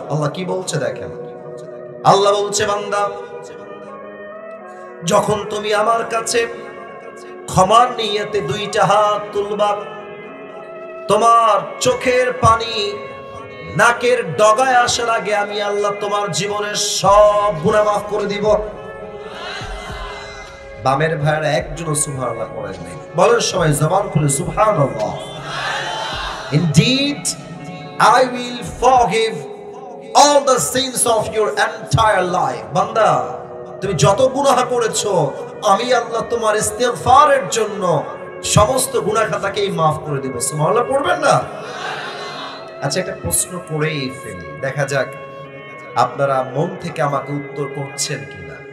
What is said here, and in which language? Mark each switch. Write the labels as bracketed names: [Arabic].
[Bangla] আল্লাহ কি বলছে দেখেন, আল্লাহ বলছে, বান্দা যখন তুমি আমার কাছে ক্ষমার নিয়তে 2টা হাত তুলবা, তোমার চোখের পানি নাকের ডগায় আসার আগে আমি আল্লাহ তোমার জীবনের সব গুনাহ মাফ করে দিব। বামের ভাইরা একজনও সুবহানাল্লাহ পড়েন নাই। বলেন সবাই জবান খুলে সুবহানাল্লাহ। [English] Indeed, I will forgive all the sins of your entire life। [Bangla] বান্দা তুমি যত গুনাহ করেছো, আমি আল্লাহ তোমার ইস্তিগফারের জন্য সমস্ত গুনাহ খাতাকেই মাফ করে দেব। সুবহানাল্লাহ পড়বেন না? আচ্ছা, একটা প্রশ্ন করেই ফেলি, দেখা যাক আপনারা মন থেকে আমাকে উত্তর করছেন কিনা।